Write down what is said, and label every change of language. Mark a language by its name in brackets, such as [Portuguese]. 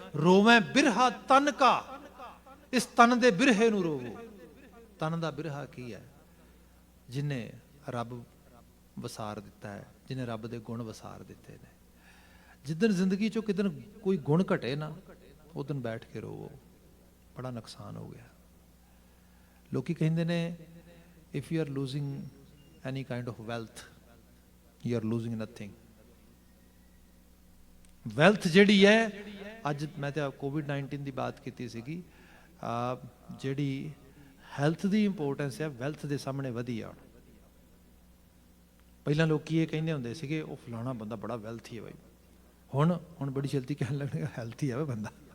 [Punjabi] ਰੋਵੇਂ ਬਿਰਹਾ ਤਨ ਕਾ, ਇਸ ਤਨ ਦੇ ਬਿਰਹੇ ਨੂੰ ਰੋਵੋ। ਤਨ ਦਾ ਬਿਰਹਾ ਕੀ ਹੈ? ਜਿਹਨੇ ਰੱਬ ਵਸਾਰ ਦਿੱਤਾ ਹੈ, ਜਿਹਨੇ ਰੱਬ ਦੇ ਗੁਣ ਵਸਾਰ ਦਿੱਤੇ ਨੇ। ਜਿੱਦਣ ਜ਼ਿੰਦਗੀ ਚੋਂ ਕਿਦਨ ਕੋਈ ਗੁਣ ਘਟੇ ਨਾ, ਉਸ ਦਿਨ ਬੈਠ ਕੇ ਰੋਵੋ, ਬੜਾ ਨੁਕਸਾਨ ਹੋ ਗਿਆ। ਲੋਕੀ ਕਹਿੰਦੇ ਨੇ, [English] if you are losing any kind of wealth, you are losing nothing. [Punjabi] Wealth ਜਿਹੜੀ ਹੈ, ਅੱਜ ਮੈਂ ਤਾਂ ਕੋਵਿਡ-19 ਦੀ ਬਾਤ ਕੀਤੀ ਸੀਗੀ, ਜਿਹੜੀ ਹੈਲਥ ਦੀ ਇੰਪੋਰਟੈਂਸ ਹੈ ਵੈਲਥ ਦੇ ਸਾਹਮਣੇ ਵਧੀ ਆ। ਪਹਿਲਾਂ ਲੋਕੀ ਇਹ ਕਹਿੰਦੇ ਹੁੰਦੇ ਸੀਗੇ, ਉਹ ਫਲਾਣਾ ਬੰਦਾ ਬੜਾ ਵੈਲਥੀ ਹੈ ਬਾਈ। ਹੁਣ ਬੜੀ ਜਲਦੀ ਕਹਿਣ ਲੱਗੇਗਾ ਹੈਲਥੀ ਹੈ ਬੰਦਾ।